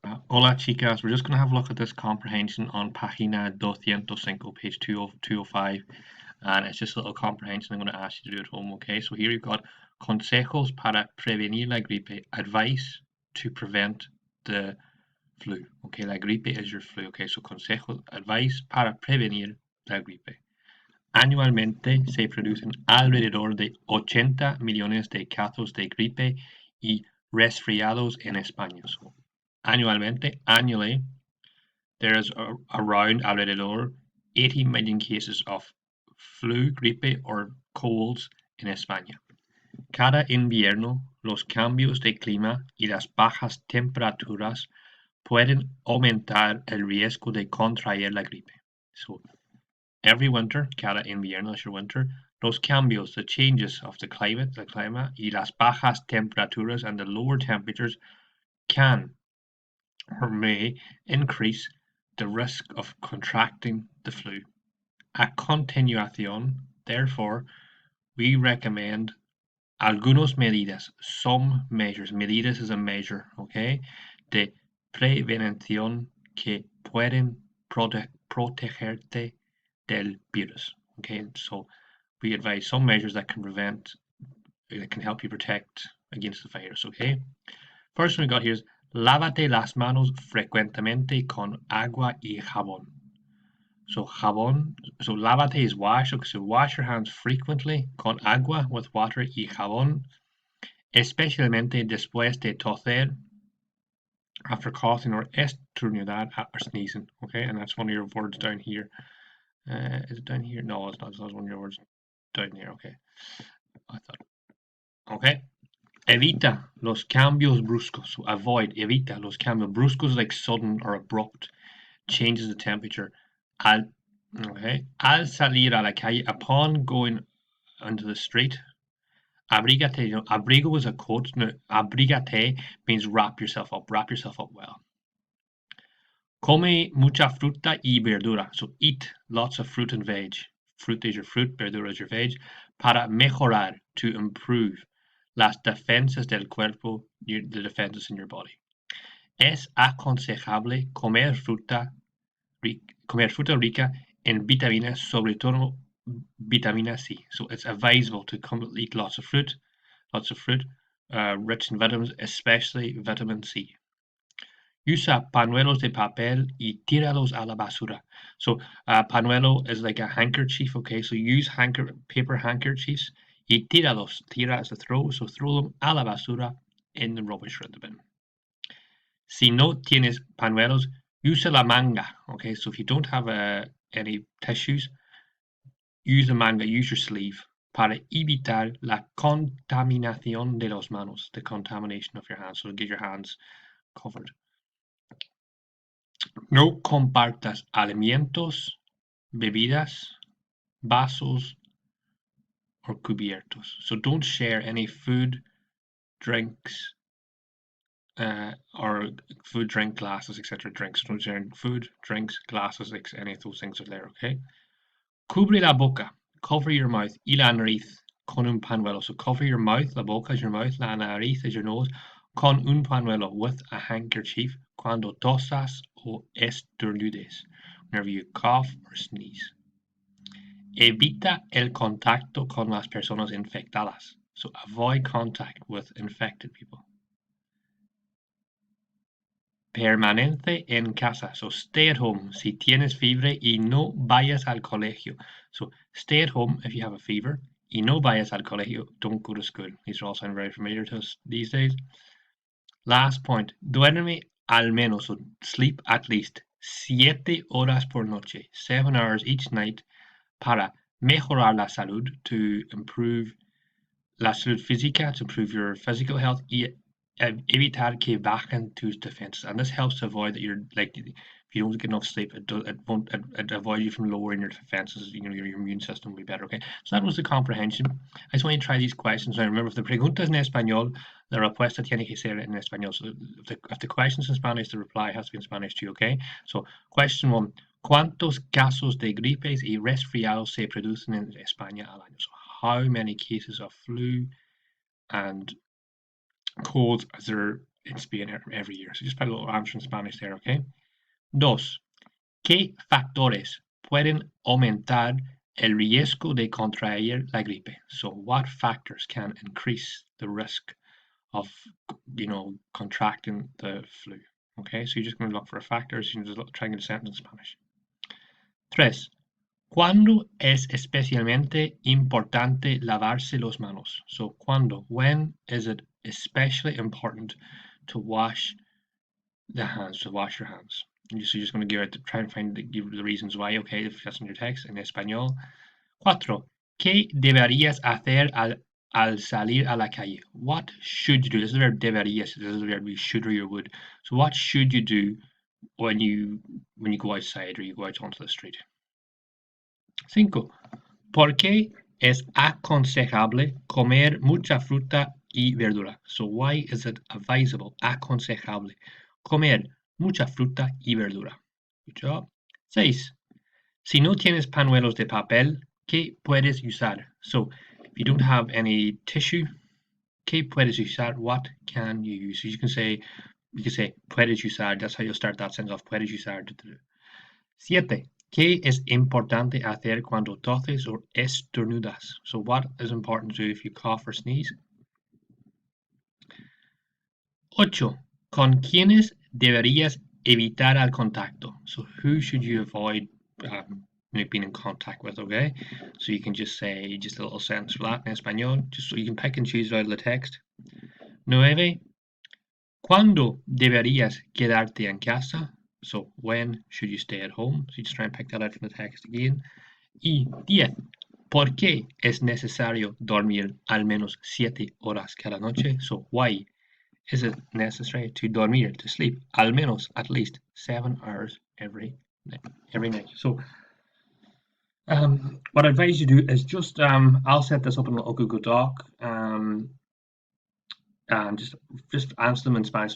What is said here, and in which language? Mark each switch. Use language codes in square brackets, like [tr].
[es] Hola chicas, [en] we're just going to have a look at this comprehension on [es] página 205, [en] page 205, and it's just a little comprehension I'm going to ask you to do at home, okay? So here you've got [es] consejos para prevenir la gripe, [en] advice to prevent the flu, okay? [es] La gripe [en] is your flu, okay? [es] So consejos, [en] advice [es] para prevenir la gripe. Anualmente se producen alrededor de 80 millones de casos de gripe y resfriados en España. [en] So, annually, there is around [es] alrededor [en] 80 million cases of flu, [es] gripe, [en] or colds in España. [es] Cada invierno, los cambios de clima y las bajas temperaturas pueden aumentar el riesgo de contraer la gripe. [en] So, every winter, [es] cada invierno [en] is your winter, [es] los cambios, [en] the changes of the climate, [es] y las bajas temperaturas [en] and the lower temperatures can or may increase the risk of contracting the flu. [es] A continuación, [en] therefore, we recommend [es] algunas medidas, [en] some measures. [es] Medidas [en] is a measure, okay, [es] de prevención que pueden protegerte del virus. [en] Okay, so we advise some measures that can help you protect against the virus. Okay, first one we got here is [es] lávate las manos frecuentemente con agua y jabón. [en] So [es] lávate [en] is wash. Okay, so wash your hands frequently [es] con agua, [en] with water, [es] y jabón, especialmente después de toser, [en] after coughing or [es] estornudar, [en] or sneezing. Okay, and that's one of your words down here. Is it down here? No, it's not. It's not one of your words down here. Okay, I thought. Okay. [es] Evita los cambios bruscos. [en] So [es] evita los cambios bruscos, [en] like sudden or abrupt changes of temperature. [es] Al salir a la calle, [en] upon going onto the street, [es] abrígate. Abrigo [en] is a coat. No, [es] abrígate [en] means wrap yourself up. Wrap yourself up well. [es] Come mucha fruta y verdura. [en] So eat lots of fruit and veg. Fruit is your fruit, [es] verdura [en] is your veg. [es] Para mejorar, [en] to improve. [es] Las defensas del cuerpo, [en] the defenses in your body. [es] Es aconsejable comer fruta rica en vitaminas, sobre todo vitamina C. [en] So it's advisable to eat lots of fruit, rich in vitamins, especially vitamin C. [es] Usa pañuelos de papel y tíralos a la basura. [en] So [es] pañuelo [en] is like a handkerchief, okay? So use paper handkerchiefs [es] y tíralos. Tira [en] is to throw, so throw them [es] a la basura, [en] in the rubbish bin. [es] Si no tienes pañuelos, usa la manga, okay? [en] So if you don't have any tissues, use the [es] manga, [en] use your sleeve, [es] para evitar la contaminación de las manos, [en] the contamination of your hands, so get your hands covered. [es] No compartas alimentos, bebidas, vasos, [en] or [es] cubiertos. [en] So don't share any food, drinks, or food, drink, glasses, etc. Drinks. Don't share food, drinks, glasses, any of those things are there, okay? [es] Cubre la boca. [en] Cover your mouth. [es] Y la nariz con un pañuelo. [en] So cover your mouth. [es] La boca [en] is your mouth. [es] La nariz [en] is your nose. [es] Con un pañuelo, [en] with a handkerchief, [es] cuando tosas o estornudes, [en] whenever you cough or sneeze. [es] Evita el contacto con las personas infectadas. [en] So avoid contact with infected people. [es] Permanece en casa. [en] So stay at home [es] si tienes fiebre y no vayas al colegio. [en] So stay at home if you have a fever. [es] Y no vayas al colegio. [en] Don't go to school. These are all sound very familiar to us these days. Last point, [es] duerme al menos, [en] so sleep at least 7 [es] horas por noche, [en] 7 hours each night, [es] para mejorar la salud, [en] to improve [es] la salud física, [en] to improve your physical health, [es] y evitar que bajen tus [en] defenses. And this helps to avoid that you're like, if you don't get enough sleep, it avoids you from lowering your defenses. You know, your immune system will be better. Okay, so that was the comprehension. I just want you to try these questions. Now remember, if the [es] pregunta es en español, [en] la respuesta tiene que ser en español. So if the question's in Spanish, the reply has to be in Spanish too. Okay, so question 1: [es] ¿Cuántos casos de gripes y resfriados se producen en España al año? [en] So how many cases of flu and colds are there in Spain every year. So just put a little answer in Spanish there, okay? [es] Dos, ¿qué factores pueden aumentar el riesgo de contraer la gripe? [en] So what factors can increase the risk of, contracting the flu? Okay, so you're just going to look for factors. You can just try and get a sentence in Spanish. [es] Tres, ¿cuándo es especialmente importante lavarse las manos? So, ¿cuándo? [en] When is it especially important to wash the hands, to wash your hands? So you're just going to try and give the reasons why, okay, if that's in your text, in [es] español. Cuatro, ¿qué deberías hacer al salir a la calle? [en] What should you do? This is the verb [es] deberías, [en] this is the verb you should or you would. So what should you do when you go outside or you go out onto the street? 5. [es] ¿Por qué es aconsejable comer mucha fruta y verdura? [en] So why is it advisable, [es] aconsejable, comer mucha fruta y verdura? [en] Good job. 6. [es] Si no tienes pañuelos de papel, ¿qué puedes usar? [en] So if you don't have any tissue, [es] ¿qué puedes usar? [en] What can you use? So you can say [es] puedes usar. [en] That's how you'll start that sentence off. [es] Puedes usar. 7. ¿Qué es importante hacer cuando toses o estornudas? [en] So what is important to do if you cough or sneeze? 8. [es] ¿Con quiénes deberías evitar el contacto? [en] So who should you avoid being in contact with, okay? So you can just say just a little sentence for that in [es] español, [en] just so you can pick and choose out of the text. 9. [es] ¿Cuándo deberías quedarte en casa? [en] So when should you stay at home? So you just try and pick that out from the text again. [es] Y 10. ¿Por qué es necesario dormir al menos 7 horas cada noche? [en] So why is it necessary to [es] dormir, [en] to sleep, [es] al menos, [en] at least 7 hours every night? So what I advise you do is just I'll set this up in a little Google Doc. And just answer them in Spanish.